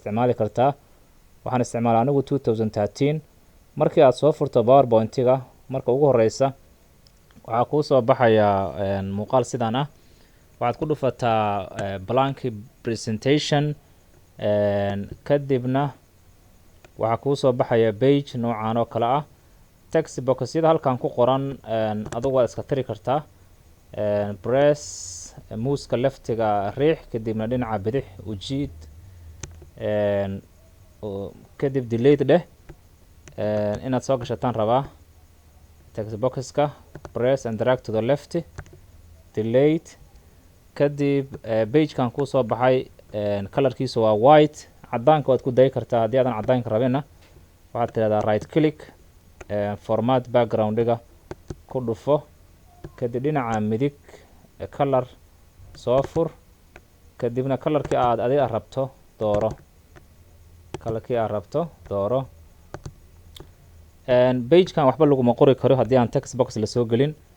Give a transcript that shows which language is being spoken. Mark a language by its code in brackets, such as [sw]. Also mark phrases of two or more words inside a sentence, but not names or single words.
[so] isticmaali kartaa waxaan isticmaalaa anigu 2013 markii aad soo furto PowerPoint-ga marka ugu horeysa waxaa kuu soo baxaya muuqaal sidaan ah waxaad ku dhufataa [en] blank presentation [so] kadibna waxaa kuu soo baxaya page noocan oo kale ah [en] text box [so] sida halkan ku qoran adigu waad iska tiri kartaa press muuska leftiga riix kadibna dhinaca bidix u jiid kadib delete dheh inaad soo gashataan rabaa text boxka [en] press and drag to the left delete [so] kadib page-kan kuu soo baxay colorkiisu waa white cadaanka waad ku dayi kartaa haddii aadan cadaanka rabina waxaad tirahdaa [en] right click format [so] background-iga ku dhufo kadib dhinaca midig color soo fur kadibna colorkii aad adiga rabto dooro page-kan waxba laguma qori karo haddii aan text box la soo gelin